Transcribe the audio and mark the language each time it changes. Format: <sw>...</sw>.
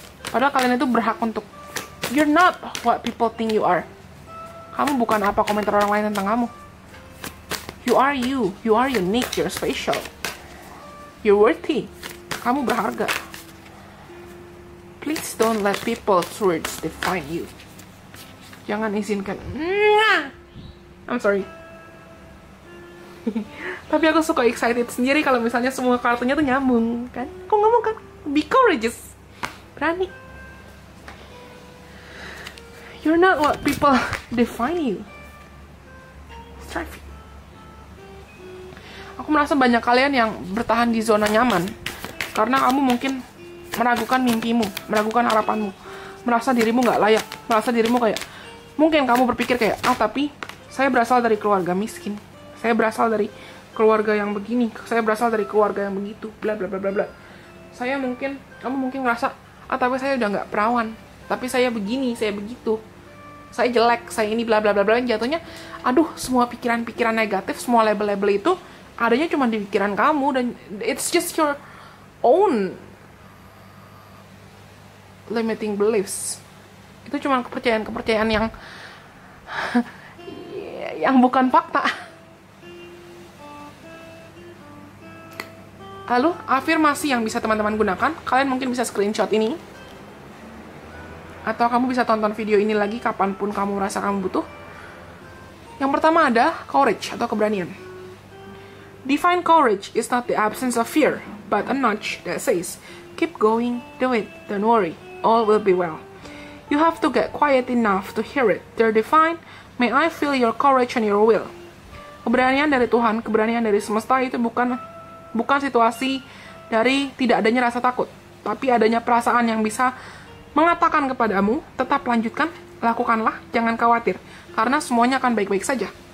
<id>Padahal kalian itu berhak untuk,</id> <en>you're not what people think you are.</en> <id>Kamu bukan apa komentar orang lain tentang kamu.</id> <en>You are unique, you're special. You're worthy.</en> <id>Kamu berharga.</id> <en>Please don't let people's words define you.</en> <id>Jangan izinkan.</id> <en>I'm sorry.</en> <id>Tapi aku suka excited sendiri kalau misalnya semua kartunya tuh nyambung, kan? Kok ngomong kan?</id> <en>Be courageous.</en> <id>Berani.</id> <en>You're not what people define you. Striving.</en> <id>Aku merasa banyak kalian yang bertahan di zona nyaman karena kamu mungkin meragukan mimpimu, meragukan harapanmu, merasa dirimu nggak layak, merasa dirimu kayak, mungkin kamu berpikir kayak, tapi saya berasal dari keluarga miskin, saya berasal dari keluarga yang begini, saya berasal dari keluarga yang begitu, bla bla bla bla bla. Kamu mungkin ngerasa, tapi saya udah nggak perawan, tapi saya begini, saya begitu, saya jelek, saya ini bla bla bla bla. Jatuhnya, aduh, semua pikiran-pikiran negatif, semua label-label itu adanya cuma di pikiran kamu, dan</id> <en>it's just your own limiting beliefs.</en> <id>Itu cuma kepercayaan-kepercayaan yang yang bukan fakta. Lalu, afirmasi yang bisa teman-teman gunakan, kalian mungkin bisa screenshot ini, atau kamu bisa tonton video ini lagi kapanpun kamu merasa kamu butuh. Yang pertama ada courage atau keberanian.</id> <en>Define courage is not the absence of fear, but a nudge that says, keep going, do it, don't worry, all will be well. You have to get quiet enough to hear it. They're defined, may I feel your courage and your will.</en> <id>Keberanian dari Tuhan, keberanian dari semesta itu bukan situasi dari tidak adanya rasa takut, tapi adanya perasaan yang bisa mengatakan kepadamu, tetap lanjutkan, lakukanlah, jangan khawatir, karena semuanya akan baik-baik saja.</id>